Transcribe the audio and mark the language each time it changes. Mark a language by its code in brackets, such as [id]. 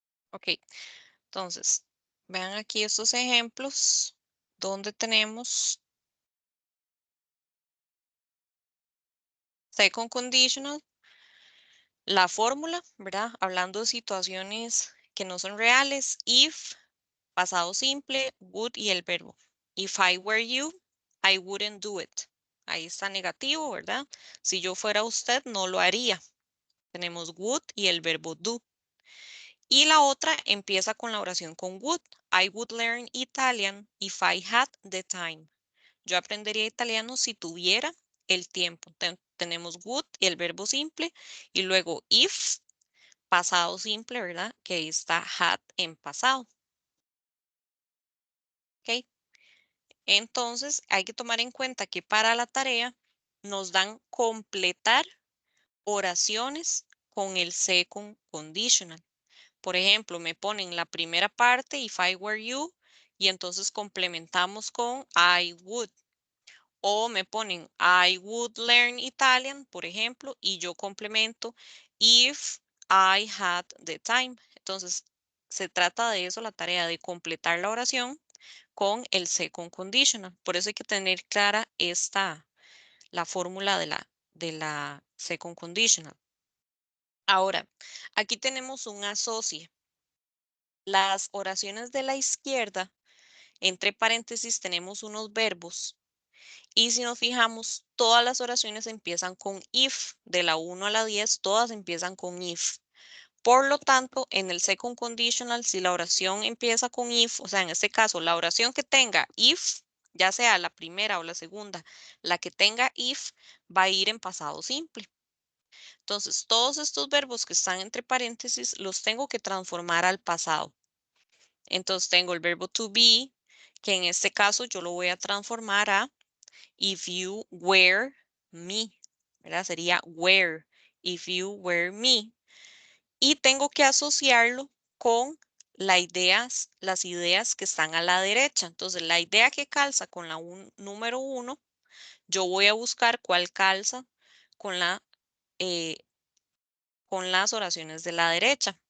[es] Ok, entonces, vean aquí estos ejemplos donde tenemos second conditional, la fórmula, ¿verdad? Hablando de situaciones que no son reales, if, pasado simple, would y el verbo. [en] If I were you, I wouldn't do it. [es] Ahí está negativo, ¿verdad? Si yo fuera usted, no lo haría. Tenemos would y el verbo do. Y la otra empieza con la oración con would. [en] I would learn Italian if I had the time. [es] Yo aprendería italiano si tuviera el tiempo. Tenemos would y el verbo simple. Y luego if, pasado simple, ¿verdad? Que ahí está had en pasado. ¿Ok? Entonces, hay que tomar en cuenta que para la tarea nos dan completar oraciones con el second conditional. Por ejemplo, me ponen la primera parte, [en] if I were you, [es] y entonces complementamos con I would. O me ponen [en] I would learn Italian, [es] por ejemplo, y yo complemento [en] if I had the time. [es] Entonces, se trata de eso, la tarea de completar la oración con el second conditional. Por eso hay que tener clara la fórmula de la second conditional. Ahora, aquí tenemos un asocie. Las oraciones de la izquierda, entre paréntesis, tenemos unos verbos. Y si nos fijamos, todas las oraciones empiezan con if. De la 1 a la 10, todas empiezan con if. Por lo tanto, en el second conditional, si la oración empieza con if, o sea, en este caso, la oración que tenga if, ya sea la primera o la segunda, la que tenga if, va a ir en pasado simple. Entonces, todos estos verbos que están entre paréntesis los tengo que transformar al pasado. Entonces, tengo el verbo to be, que en este caso yo lo voy a transformar a [en] if you were me, [es] ¿verdad? Sería were, [en] if you were me. [es] Y tengo que asociarlo con las ideas que están a la derecha. Entonces, la idea que calza con la número 1, yo voy a buscar cuál calza con eh, con las oraciones de la derecha.